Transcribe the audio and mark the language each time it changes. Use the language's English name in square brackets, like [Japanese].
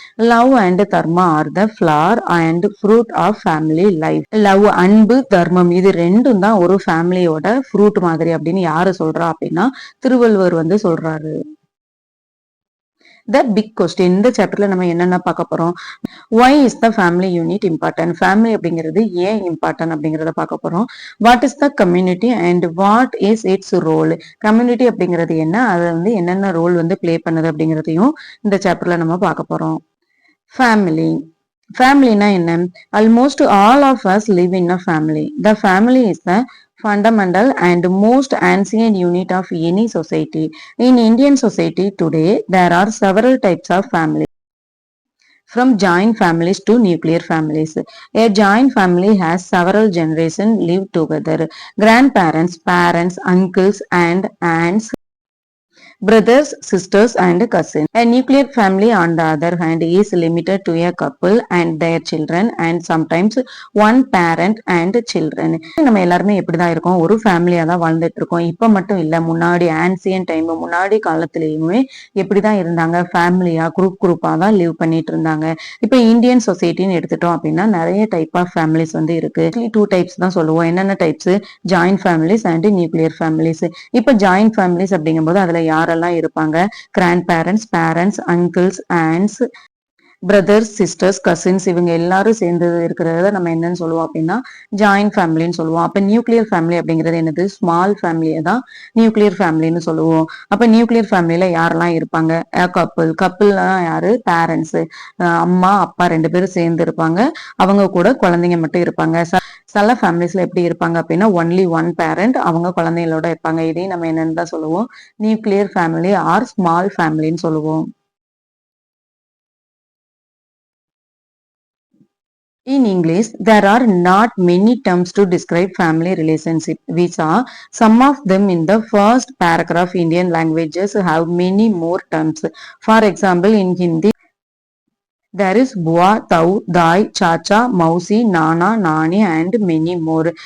[English] Love and dharma are the flower and fruit of family life. [Tamil] Love அன்பு தர்மம் இது ரெண்டும் தான் ஒரு ஃபேமிலியோட ஃப்ரூட் மாதிரி அப்படின்னு யாரு சொல்றா அப்படின்னா திருவள்ளுவர் சொல்றாரு. [English] The big question. [Tamil] இந்த சாப்டர்ல நம்ம என்னென்ன பார்க்க போறோம். [English] why is the family unit important? [Tamil] Family அப்படிங்கிறது ஏன் இம்பார்ட்டன்ட் அப்படிங்கறத பார்க்க போறோம். [English] What is the community and what is its role? [Tamil] Community அப்படிங்கிறது என்ன, அது என்னென்ன ரோல் பிளே பண்ணுது அப்படிங்கிறதையும் இந்த சாப்டர்ல நம்ம பார்க்க போறோம். ஃபேமிலி. ஃபேமிலினா என்ன? [English] Almost all of us live in a family. The family is the fundamental and most ancient unit of any society. In Indian society today, there are several types of family. From joint families to nuclear families. A joint family has several generations live together. Grandparents, parents, uncles and aunts, brothers, sisters and cousins. A nuclear family on the other hand is limited to a couple and their children and sometimes one parent and children. [Tamil] நம்ம எல்லாருமே எப்படிதான் இருக்கோம், ஒரு ஃபேமிலியா தான் வாழ்ந்துட்டு இருக்கோம். இப்ப மட்டும் இல்ல, முன்னாடி ஆன்சியன் டைம் முன்னாடி காலத்திலயுமே எப்படிதான் இருந்தாங்க, ஃபேமிலியா குரூப்பா தான் லிவ் பண்ணிட்டு இருந்தாங்க. இப்ப இந்தியன் சொசைட்டின்னு எடுத்துட்டோம் அப்படின்னா நிறைய டைப் ஆஃப் ஃபேமிலிஸ் இருக்கு. 2 டைப்ஸ் தான் சொல்லுவோம். என்னென்ன types? Joint families and nuclear families. இப்ப ஜாயிண்ட் ஃபேமிலிஸ் அப்படிங்கும்போது அதுல யாரெல்லாம் இருப்பாங்க? Grand parents, parents, uncles, ஆன்ட்ஸ், brothers, sisters, cousins, இவங்க எல்லாரும் சேர்ந்து இருக்கிறத நம்ம என்னன்னு சொல்லுவோம் அப்படின்னா ஜாயிண்ட் ஃபேமிலின்னு சொல்லுவோம். அப்ப நியூக்ளியர் ஃபேமிலி அப்படிங்கிறது என்னது? ஸ்மால் ஃபேமிலியை தான் நியூக்ளியர் ஃபேமிலின்னு சொல்லுவோம். அப்ப நியூக்ளியர் ஃபேமிலியில யாரெல்லாம் இருப்பாங்க? கப்புள்னா யாரு? பேரண்ட்ஸ், அம்மா அப்பா 2 பேரும் சேர்ந்து இருப்பாங்க. அவங்க கூட குழந்தைங்க மட்டும் இருப்பாங்க. சில ஃபேமிலிஸ்ல எப்படி இருப்பாங்க அப்படின்னா ஒன்லி ஒன் பேரண்ட், அவங்க குழந்தைகளோட இருப்பாங்க. இதையும் நம்ம என்னன்னு தான் சொல்லுவோம்? நியூக்ளியர் ஃபேமிலி ஆர் ஸ்மால் ஃபேமிலின்னு சொல்லுவோம். [English] In English, there are not many terms to describe family relationship. We saw some of them in the first paragraph. Indian languages have many more terms. For example, in Hindi, there is bua, tau, dai, chacha, mausi, nana, nani, and many more.